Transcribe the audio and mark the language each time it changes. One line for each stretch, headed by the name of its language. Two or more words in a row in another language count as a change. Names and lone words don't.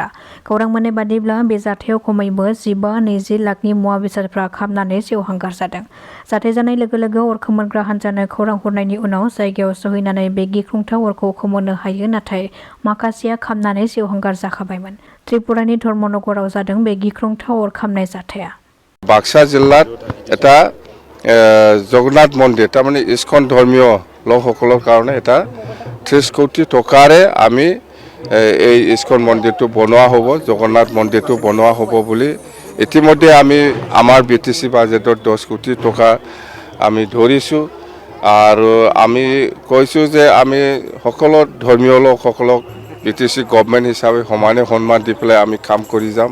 Bodo: खौरां मोननाय बादिब्ला बे जाथायाव खमैबो 15-20 लाखनि मुवा बेसादफ्रा खामनानै सेवहांगार जादों। जाथाय जानाय लोगो अर खोमोरग्रा हान्जानो खौरां हरनायनि उनाव जायगायाव सहैनानै बे गिख्रंथाव अरखौ खोमोरनो हायो, नाथाय माखासेया खामनानै सेवहांगार जाखाबायमोन। त्रिपुरानि धर्मनगराव जादों बे गिख्रंथाव अर खामनाय जाथाया।
Assamese: বাক্সা জিলাত এটা জগন্নাথ মন্দিৰ তাৰমানে ইস্কন ধৰ্মীয় লোকসকলৰ কাৰণে এটা 30 কোটি টকাৰে আমি এই ইস্কন মন্দিৰটো বনোৱা হ'ব, জগন্নাথ মন্দিৰটো বনোৱা হ'ব বুলি ইতিমধ্যে আমি আমাৰ বিটিসি বাজেটত 10 কোটি টকা আমি ধৰিছোঁ আৰু আমি কৈছোঁ যে আমি সকলো ধৰ্মীয় লোকসকলক বিটিসি গভৰ্ণমেণ্ট হিচাপে সমানে সন্মান দি পেলাই আমি কাম কৰি যাম।